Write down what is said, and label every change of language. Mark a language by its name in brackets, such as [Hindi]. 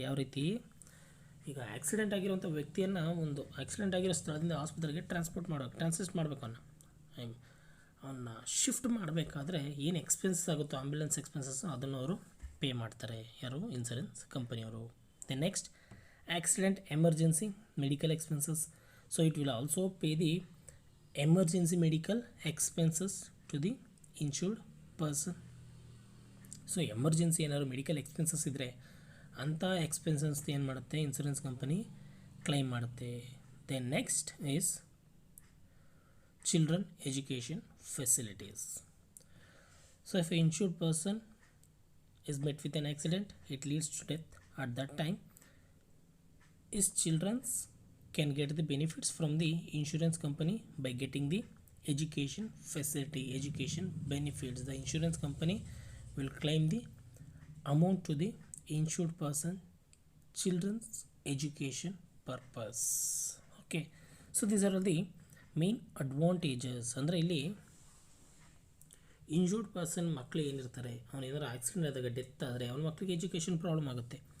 [Kannada] ಯಾವ ರೀತಿ, ಈಗ ಆಕ್ಸಿಡೆಂಟ್ ಆಗಿರುವಂಥ ವ್ಯಕ್ತಿಯನ್ನು ಒಂದು ಆಕ್ಸಿಡೆಂಟ್ ಆಗಿರೋ ಸ್ಥಳದಿಂದ ಆಸ್ಪತ್ರೆಗೆ ಟ್ರಾನ್ಸಿಸ್ಟ್ ಮಾಡಬೇಕು ಅವನ್ನ ಶಿಫ್ಟ್ ಮಾಡಬೇಕಾದ್ರೆ ಏನು ಎಕ್ಸ್ಪೆನ್ಸಸ್ ಆಗುತ್ತೋ ಆಂಬ್ಯುಲೆನ್ಸ್ ಎಕ್ಸ್ಪೆನ್ಸಸ್ ಅದನ್ನು ಅವರು ಪೇ ಮಾಡ್ತಾರೆ. ಯಾರು, ಇನ್ಸೂರೆನ್ಸ್ ಕಂಪನಿಯವರು. [English] The next, accident emergency medical expenses. So it will also pay the emergency medical expenses to the insured person. [Kannada] So emergency ಏನಾದ್ರು ಮೆಡಿಕಲ್ ಎಕ್ಸ್ಪೆನ್ಸಸ್ ಇದ್ದರೆ ಅಂಥ ಎಕ್ಸ್ಪೆನ್ಸಸ್ ಏನು ಮಾಡುತ್ತೆ ಇನ್ಸೂರೆನ್ಸ್ ಕಂಪನಿ ಕ್ಲೈಮ್ ಮಾಡುತ್ತೆ. [English] Then next is children education facilities. So if a insured person is met with an accident, it leads to death. At that time, his children can get the benefits from the insurance company by getting the education facility, education benefits. The insurance company will claim the amount to the insured person children's education purpose. Okay, so these are the main advantages. [Kannada] ಅಂದರೆ ಇಲ್ಲಿ insured person ಮಕ್ಕಳು ಏನಿರ್ತಾರೆ, ಅವನು ಏನಾದ್ರು accident ಆದಾಗ death ಆದರೆ ಅವನ ಮಕ್ಕಳಿಗೆ ಎಜುಕೇಷನ್ ಪ್ರಾಬ್ಲಮ್ ಆಗುತ್ತೆ.